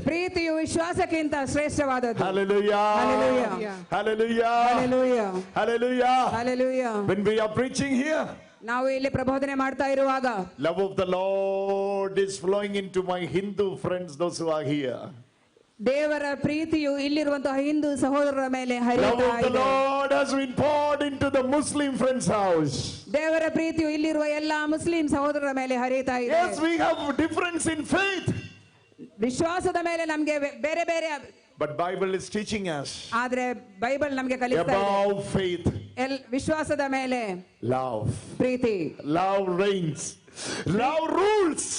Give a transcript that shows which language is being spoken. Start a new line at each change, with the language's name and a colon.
Kannada: ಪ್ರೀತಿಯು ವಿಶ್ವಾಸಕ್ಕಿಂತ ಶ್ರೇಷ್ಠವಾದದ್ದು.
English: Hallelujah. Hallelujah. Hallelujah. Hallelujah. Hallelujah. Hallelujah. When we are preaching here,
Kannada: ನಾವು ಇಲ್ಲಿ ಪ್ರಬೋಧನೆ ಮಾಡ್ತಾ ಇರುವಾಗ,
English: love of the Lord is flowing into my Hindu friends, those who are here.
Kannada: ದೇವರ ಪ್ರೀತಿಯು ಇಲ್ಲಿರುವಂತಹ ಹಿಂದೂ ಸಹೋದರರ ಮೇಲೆ ಹರಿಯುತ್ತಾ ಇದೆ.
English: Love of the Lord has been poured into the Muslim friends' house.
Kannada: ದೇವರ ಪ್ರೀತಿಯು ಇಲ್ಲಿರುವ ಎಲ್ಲಾ ಮುಸ್ಲಿಂ ಸಹೋದರರ ಮೇಲೆ ಹರಿಯುತ್ತಾ ಇದೆ.
English: Yes, we have difference in faith.
Kannada: ವಿಶ್ವಾಸದ ಮೇಲೆ ನಮಗೆ ಬೇರೆ ಬೇರೆ,
English: but Bible is teaching us
Kannada: ಆದ್ರೆ ಬೈಬಲ್ ನಮಗೆ ಕಲಿಸ್ತಾ ಇದೆ,
English: above faith,
Kannada: ವಿಶ್ವಾಸದ ಮೇಲೆ
English: love.
Kannada: ಪ್ರೀತಿ.
English: Love reigns. Love rules.